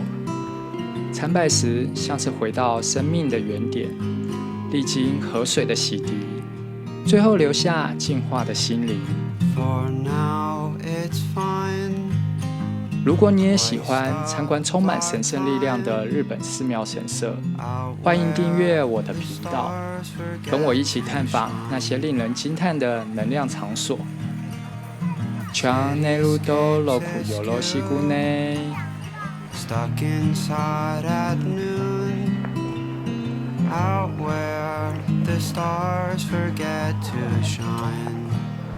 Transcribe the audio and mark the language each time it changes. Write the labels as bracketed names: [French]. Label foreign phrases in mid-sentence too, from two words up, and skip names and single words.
[Chinese] 参拜时，像是回到生命的原点，历经河水的洗涤，最后留下净化的心灵。如果你也喜欢参观充满神圣力量的日本寺庙神社，欢迎订阅我的频道，跟我一起探访那些令人惊叹的能量场所。 [Japanese] チャンネル登録よろしくね。 [English] Stuck inside at noon, out where the stars forget to shine.